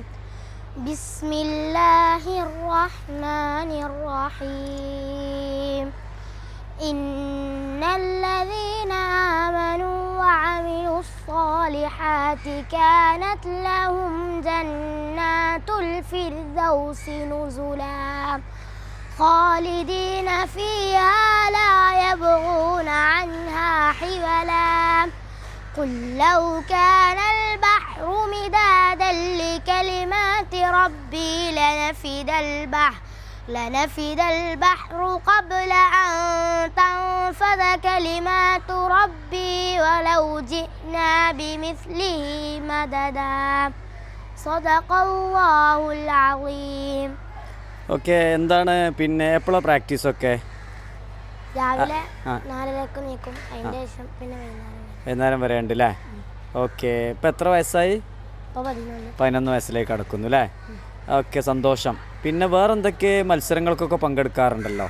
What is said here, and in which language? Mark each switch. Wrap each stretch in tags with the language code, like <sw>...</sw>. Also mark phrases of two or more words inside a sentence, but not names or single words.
<ar>بسم الله الرحمن الرحيم. إن الذين آمنوا وعملوا الصالحات كانت لهم جنات الفردوس نزلا خالدين فيها لا يبغون عنها حولا قل لو كان البحر مدادا لكلمات ربي لنفد البحر قبل أن تنفذ كلمات ربي ولو جئنا بمثله مددا صدق الله العظيم.</ar> <ml>ഓക്കെ. എന്താണ് പിന്നെ എപ്പോഴാണ് പ്രാക്ടീസൊക്കെ? രാവിലെ 4:30 നീക്കും, അതിൻ്റെ ശേഷം പിന്നെ വൈകുന്നേരം വരെ ഉണ്ട് അല്ലേ? ഓക്കെ. ഇപ്പം എത്ര വയസ്സായി? 11 വയസ്സിലേക്ക് കടക്കുന്നു അല്ലേ? ഓക്കെ, സന്തോഷം. പിന്നെ വേറെ എന്തൊക്കെ മത്സരങ്ങൾക്കൊക്കെ പങ്കെടുക്കാറുണ്ടല്ലോ?</ml>